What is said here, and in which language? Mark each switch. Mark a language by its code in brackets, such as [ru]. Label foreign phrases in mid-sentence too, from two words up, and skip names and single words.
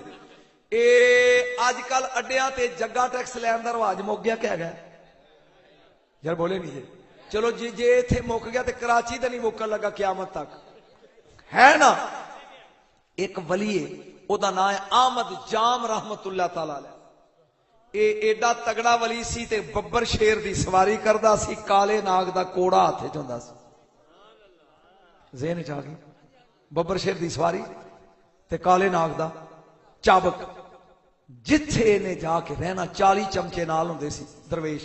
[pa] اجکل اڈیاں تے جگا ٹیکس لین دا رواج مک گیا کیہ ہے یار? بولے نہیں جی. چلو جی جے ایتھے مک گیا تو کراچی تو نہیں مکن لگا قیامت تک ہے نا. اک ولی اوہدا ناں ہے احمد جام [ar] رحمة الله تعالى عليه. [pa] ایڈا تگڑا ولی سی تے ببر شیر دی سواری کردا سی، کالے ناگ دا کوڑا ہتھ چ ہندا سی. ذہن چ آ گئی ببر شیر دی سواری تے کالے ناگ دا چابک. جتھے نے جا کے رہنا 40 چمچے نال ہندے سی درویش.